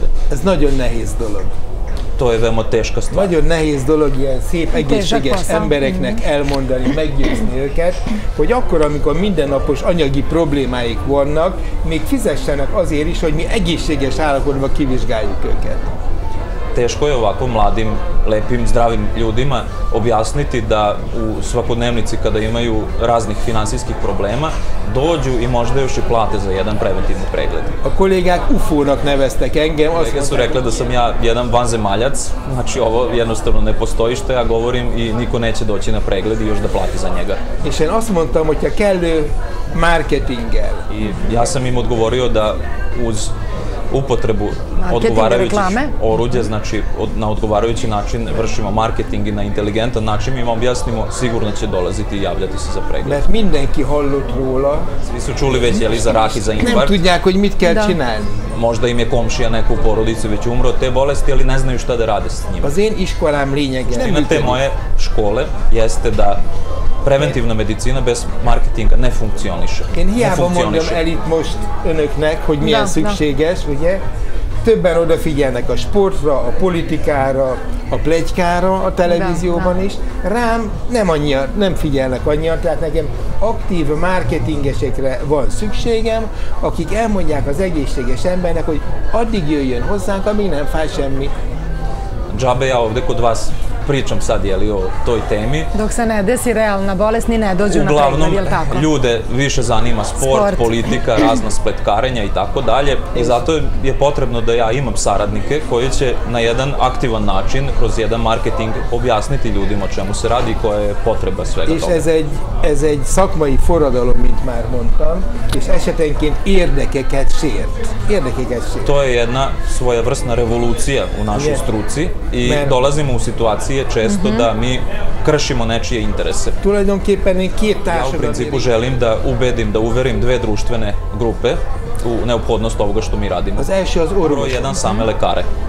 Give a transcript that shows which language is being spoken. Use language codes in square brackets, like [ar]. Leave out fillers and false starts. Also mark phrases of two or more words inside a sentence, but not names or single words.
[hu] Ez nagyon nehéz dolog. [sr] To je veoma teška stvar. [hu] Nagyon nehéz dolog ilyen szép, egészséges embereknek elmondani, meggyőzni őket, hogy akkor, amikor mindennapos anyagi problémáik vannak, még fizessenek azért is, hogy mi egészséges állapotban kivizsgáljuk őket. [sr] Teško je ovako mladim, lepim, zdravim ljudima objasniti da u svakodnevnici kada imaju raznih finansijskih problema dođu i možda još i plate za jedan preventivni pregled. [hu] A kollégák UFO-nak neveztek engem. [sr] Kolege su rekli da sam ja jedan vanzemaljac, znači ovo jednostavno ne postoji što ja govorim i niko neće doći na pregled i još da plati za njega. [hu] És én azt mondtam, hogyha kellő marketinggel. [sr] I ja sam im odgovorio da uz upotrebu odgovarajućih oruđa, znači na odgovarajući način vršimo marketing i na inteligentan način im objasnimo, sigurno će dolaziti i javljati se za pregled. [hu] Mert mindenki hallott róla. [sr] Svi su čuli već jeli za rak i za infarkt. [hu] Nem tudják, hogy mit kell csinálni. [sr] Možda im je komšija neko u porodici već umro od te bolesti, ali ne znaju šta da rade s njima. [hu] Az én iskolám lényege. [sr] Suština te moje škole jeste da preventivna medicina bez marketinga ne funkcioniše. [hu] Én hiába mondom el itt most önöknek, hogy milyen szükséges, ugye? Többen odafigyelnek a sportra, a politikára, a pletykára a televízióban is. Rám nem figyelnek annyian, tehát nekem aktív marketingesekre van szükségem, akik elmondják az egészséges embernek, hogy addig jöjjön hozzánk, amíg nem fáj semmi. [sr] Džabe ja ovde kod vas pričam sad o toj temi. Dok se ne desi realna bolest, ni ne dođu na pregled, je li tako? Uglavnom, ljude više zanima sport, politika, razna spletkarenja i tako dalje. I zato je potrebno da ja imam saradnike koji će na jedan aktivan način, kroz jedan marketing, objasniti ljudima o čemu se radi i koja je potreba svega toga. [hu] És ez egy szakmai forradalom, mint már mondtam, és esetenként érdekeket sért. [sr] To je jedna svojevrsna revolucija u našoj struci i dolazimo u situacije često da mi kršimo nečije interese. Ja u principu želim da uverim dve društvene grupe u neophodnost ovoga što mi radimo. Broj jedan, same lekare.